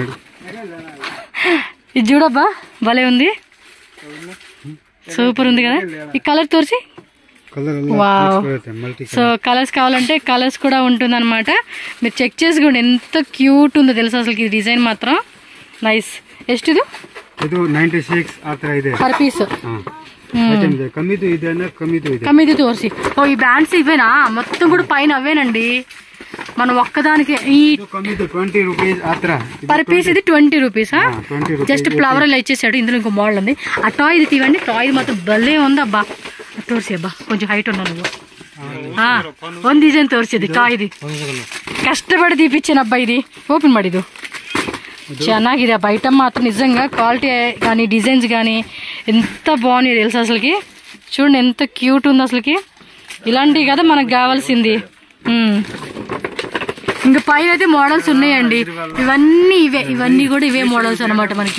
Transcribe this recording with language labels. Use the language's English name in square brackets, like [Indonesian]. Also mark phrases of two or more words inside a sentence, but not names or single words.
[Telugu] ఇది చూడబ్బా భలే ఉంది, సూపర్ ఉంది కదా. ఈ కలర్ తోర్చి, వావ్. సో కలర్స్ కావాలంటే కలర్స్ కూడా ఉంటుంది అనమాట. మీరు చెక్ చేసుకోండి ఎంత క్యూట్ ఉందో తెలుసు అసలు. డిజైన్ మాత్రం నైస్. [Kannada] ಎಷ್ಟು ಇದು 96 ಆ ತರ ಇದೆ [English] per piece. [Telugu] కమ్మిది ఇదేనా, కమ్మిది తోర్సి. ఓ ఈ బ్యాండ్స్ ఇవేనా మొత్తం కూడా పైన అవేనండి. మనం ఒక్కదానికి ఈ 20 రూపీస్ [English] per piece. [Telugu] ఇది 20 రూపీసా? జస్ట్ ఫ్లవర్ అలా ఇచ్చేసాడు. ఇందులో ఇంకో మోడల్ ఉంది. ఆ టాయ్ ఇది తీవండి, టాయ్ మాత్రం భలే ఉంది అబ్బా. తోర్సి అబ్బా, కొంచెం హైట్ ఉన్నా నువ్వు. [Kannada] ಒಂದು ಡಿಸೈನ್ ತೋರಿಸಿದ್ದು ಟಾಯ್ದು ಕಷ್ಟಪಡಿ తీపిచ్చానబ్బా. [Telugu] ఇది ఓపెన్ [Kannada] ಮಾಡಿದ್ದು ಚೆನ್ನಾಗಿದೆ అబ్బా. [Telugu] ఐటమ్ మాత్రం నిజంగా క్వాలిటీ కానీ డిజైన్స్ కానీ ఎంత బాగున్నాయి తెలుసు అసలుకి. చూడండి ఎంత క్యూట్ ఉంది అసలుకి. ఇలాంటివి కదా మనకు కావాల్సింది. ఇంకా పైన అయితే మోడల్స్ ఉన్నాయండి. ఇవన్నీ కూడా ఇవే మోడల్స్ అనమాట మనకి.